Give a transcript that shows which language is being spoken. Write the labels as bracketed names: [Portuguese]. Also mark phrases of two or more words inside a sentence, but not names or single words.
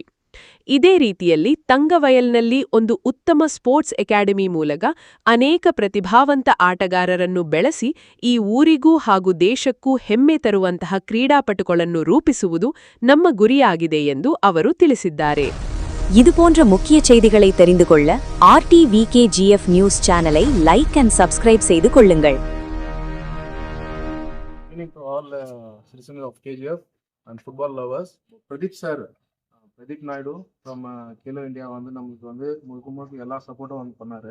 [Kannada] ಇದೇ ರೀತಿಯಲ್ಲಿ ತಂಗವಯಲ್ನಲ್ಲಿ ಒಂದು ಉತ್ತಮ ಸ್ಪೋರ್ಟ್ಸ್ ಅಕಾಡೆಮಿ ಮೂಲಕ ಅನೇಕ ಪ್ರತಿಭಾವಂತ ಆಟಗಾರರನ್ನು ಬೆಳೆಸಿ ಈ ಊರಿಗೂ ಹಾಗೂ ದೇಶಕ್ಕೂ ಹೆಮ್ಮೆ ತರುವಂತಹ ಕ್ರೀಡಾಪಟುಗಳನ್ನು ರೂಪಿಸುವುದು ನಮ್ಮ ಗುರಿಯಾಗಿದೆ ಎಂದು ಅವರು ತಿಳಿಸಿದ್ದಾರೆ. [Tamil] இதுபோன்ற முக்கிய செய்திகளை தெரிந்து கொள்ள RTVKGF நியூஸ் சேனலை [English] like and subscribe [Tamil] செய்து கொள்ளுங்கள். பிரதீப் நாயுடு ஃப்ரம் கேலோ இண்டியா வந்து நம்மளுக்கு வந்து முழுக்க எல்லா சப்போர்ட்டும் வந்து பண்ணார்.